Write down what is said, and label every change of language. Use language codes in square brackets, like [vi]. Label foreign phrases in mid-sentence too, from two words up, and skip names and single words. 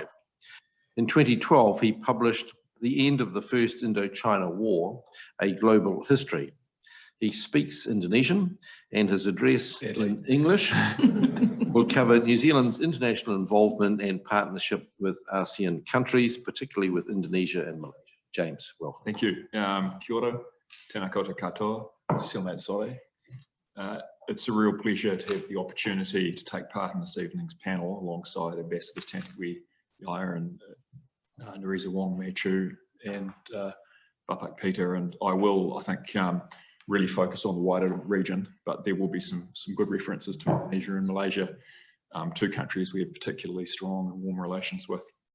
[en] In 2012, he published The End of the First Indochina War, A Global History. He speaks Indonesian, and his address in English will cover New Zealand's international involvement and partnership with ASEAN countries, particularly with Indonesia and Malaysia. James, welcome. Thank you. [mi] Kia ora, tēnā koutou katoa, [id] selamat sore. [en] It's a real pleasure to have the opportunity to take part in this evening's panel alongside Ambassadors Tantowi, Yahya, and Nereza Wong, Choo, and Bapak Peter. And I will, I think, really focus on the wider region, but there will be some good references to Indonesia and Malaysia, two countries we have particularly strong and warm relations with.